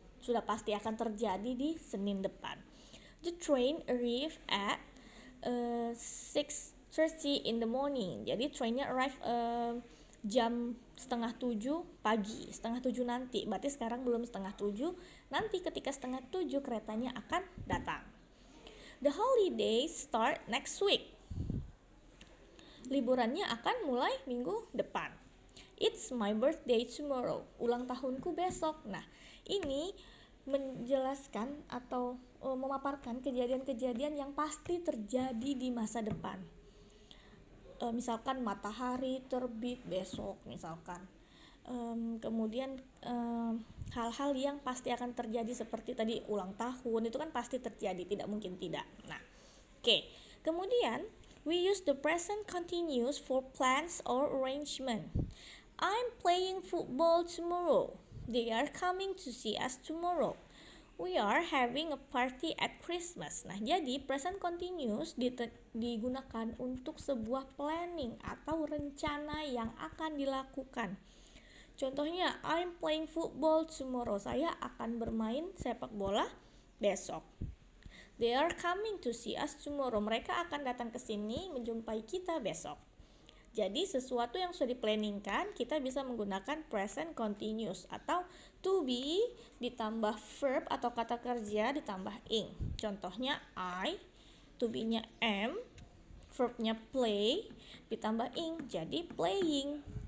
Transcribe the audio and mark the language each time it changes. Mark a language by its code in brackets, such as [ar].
[id] sudah pasti akan terjadi di Senin depan. [en] The train arrived at 6:30 in the morning. [id] Jadi trainnya arrive jam 6:30 pagi, 6:30 nanti. Berarti sekarang belum 6:30. Nanti ketika 6:30 keretanya akan datang. [en] The holidays start next week. [id] Liburannya akan mulai minggu depan. [en] It's my birthday tomorrow. [id] Ulang tahunku besok. Nah, ini menjelaskan atau memaparkan kejadian-kejadian yang pasti terjadi di masa depan. Misalkan matahari terbit besok, misalkan. Kemudian hal-hal yang pasti akan terjadi seperti tadi ulang tahun, itu kan pasti terjadi, tidak mungkin tidak. Nah, oke. [en] Kemudian we use the present continuous for plans or arrangement. I'm playing football tomorrow. They are coming to see us tomorrow. We are having a party at Christmas. [id] Nah, jadi present continuous digunakan untuk sebuah planning atau rencana yang akan dilakukan. Contohnya, [en] I'm playing football tomorrow. [id] Saya akan bermain sepak bola besok. [en] They are coming to see us tomorrow. [id] Mereka akan datang ke sini menjumpai kita besok. Jadi sesuatu yang sudah diplanningkan, kita bisa menggunakan present continuous atau to be ditambah verb atau kata kerja ditambah ing. Contohnya I, to be-nya am, verb-nya play ditambah ing jadi playing.